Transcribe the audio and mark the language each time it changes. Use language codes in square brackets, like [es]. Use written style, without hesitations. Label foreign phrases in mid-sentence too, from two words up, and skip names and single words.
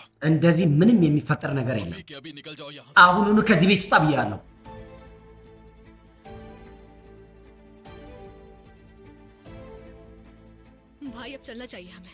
[am] እንደዚህ ምንም የሚፈጠር ነገር የለም። [hi] अभी के अभी निकल जाओ यहाँ से। [am] አሁኑኑ ከዚህ ቤት ውጣ ብያለሁ። [hi] भाई अब चलना चाहिए हमें।